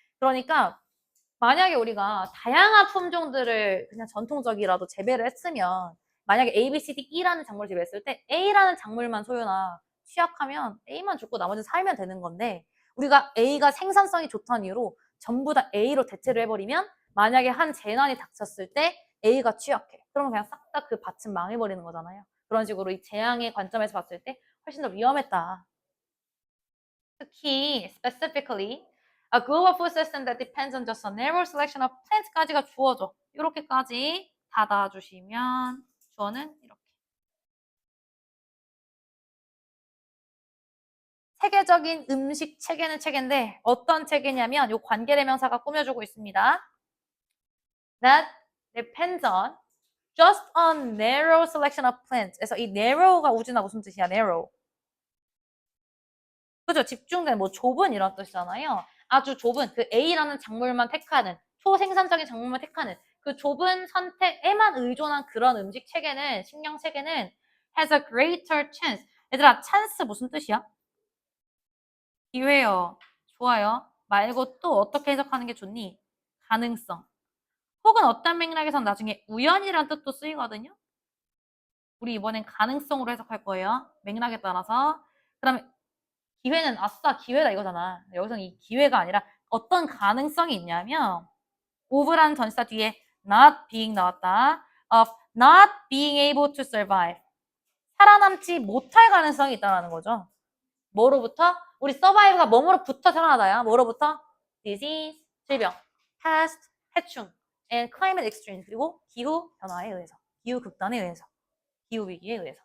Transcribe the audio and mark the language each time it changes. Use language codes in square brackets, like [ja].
[ko] 그러니까 만약에 우리가 다양한 품종들을 그냥 전통적이라도 재배를 했으면 만약에 A, B, C, D, E라는 작물을 재배했을 때 A라는 작물만 소유나 취약하면 A만 죽고 나머지는 살면 되는 건데 우리가 A가 생산성이 좋다는 이유로 전부 다 A로 대체를 해버리면 만약에 한 재난이 닥쳤을 때 A가 취약해. 그러면 그냥 싹 다 그 밭은 망해버리는 거잖아요. 그런 식으로 이 재앙의 관점에서 봤을 때 훨씬 더 위험했다. 특히 [en] specifically a global food system that depends on just a narrow selection of plants [ko] 까지가 주어져. 이렇게까지 닫아주시면 주어는 이렇게. 세계적인 음식 체계는 체계인데 어떤 체계냐면 이 관계대명사가 꾸며주고 있습니다. [en] That depends on just a narrow selection of plants. [ko] 그래서 이 narrow가 우진아 무슨 뜻이야? [en] narrow. [ko] 그죠? 집중된 뭐 좁은 이런 뜻이잖아요. 아주 좁은 그 A라는 작물만 택하는 초생산적인 작물만 택하는 그 좁은 선택에만 의존한 그런 음식 체계는 식량 체계는 [en] has a greater chance. [ko] 얘들아, chance 무슨 뜻이야? 기회요. 좋아요. 말고 또 어떻게 해석하는 게 좋니? 가능성. 혹은 어떤 맥락에선 나중에 우연이란 뜻도 쓰이거든요. 우리 이번엔 가능성으로 해석할 거예요. 맥락에 따라서. 그러면 기회는 아싸 기회다 이거잖아. 여기서는 이 기회가 아니라 어떤 가능성이 있냐면 of라는 전치사 뒤에 [en] not being [ko] 나왔다. [en] of not being able to survive. [ko] 살아남지 못할 가능성이 있다는 거죠. 뭐로부터? 우리 survive가 뭐로부터 살아나다야? 뭐로부터? disease, 질병, pest, 해충, [en] and climate extreme, [ko] 그리고 기후 변화에 의해서, 기후 극단에 의해서, 기후 위기에 의해서.